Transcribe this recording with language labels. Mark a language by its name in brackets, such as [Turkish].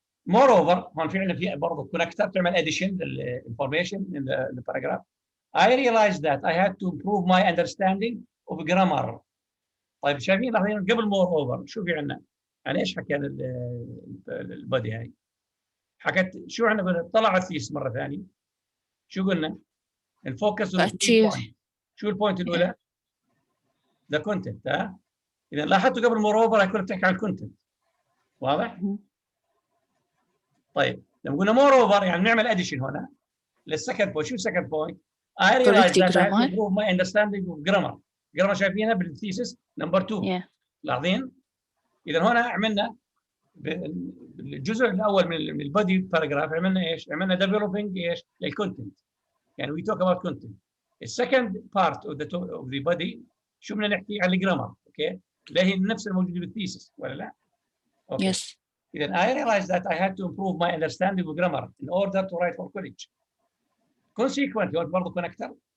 [Arabic] moreover هون في عندنا في برضه كونكتر تعمل addition للinformation [English] in the paragraph. I realized that I had to improve my understanding of grammar. [Arabic] طيب شايفين لاحظين قبل moreover شو في عندنا؟ يعني ايش حكى البادي هاي؟ حكت شو عندنا قلنا طلعت فيس مره ثانيه. شو قلنا؟ الفوكس شو البوينت الاولى؟ ذا كونتنت. ها؟ اذا لاحظتوا قبل moreover هيكون بتحكي عن الكونتنت. واضح؟ طيب لما قلنا moreover يعني نعمل اديشن هنا للسكند بوينت. شو السكند بوينت؟ [English] I realized that I had to improve my understanding of grammar. [Arabic] grammar شايفينها بالثيسس نمبر 2. لاحظين؟ اذا هنا عملنا بالجزء الاول من البادي باراجراف عملنا ايش؟ عملنا developing ايش؟ للكونتنت. [English] يعني we talk about content. [Arabic] السكند بارت [English] of the body [Arabic] شو بدنا نحكي عن الجرامر. اوكي؟ اللي هي نفس الموجوده بالثيسس ولا لا؟ اوكي. [English] Yes. Then I realized that I had to improve my understanding of grammar in order to write for college. [Arabic] Consequently, برضه connector.